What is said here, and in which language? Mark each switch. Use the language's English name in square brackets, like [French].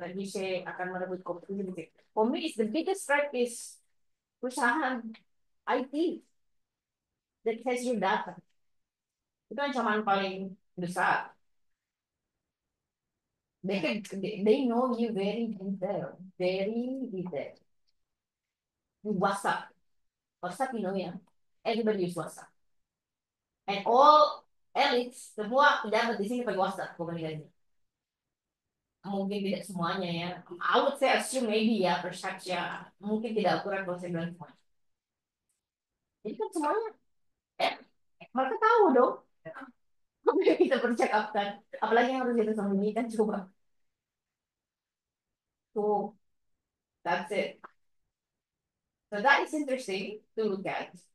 [Indonesian] Dan bisa akan merebut kompetisi. [English] For me, is the biggest threat is [Indonesian] perusahaan [English] IT that has your data. [Indonesian] Itu ancaman paling besar. [English] They know you very detail, very detail. WhatsApp, WhatsApp, you know ya, everybody use WhatsApp. And all elites, [Indonesian] semua pejabat di sini pakai WhatsApp komunikasi. Mungkin tidak semuanya ya. [English] I would say assume maybe ya, perhaps ya. [Indonesian] Mungkin tidak akurat kalau saya bilang semuanya. Jadi kan semuanya, eh, mereka tahu dong. Apa yang kita percakapkan. Apalagi yang harus kita sembunyikan coba. [English] So that's it. So that is interesting to look at.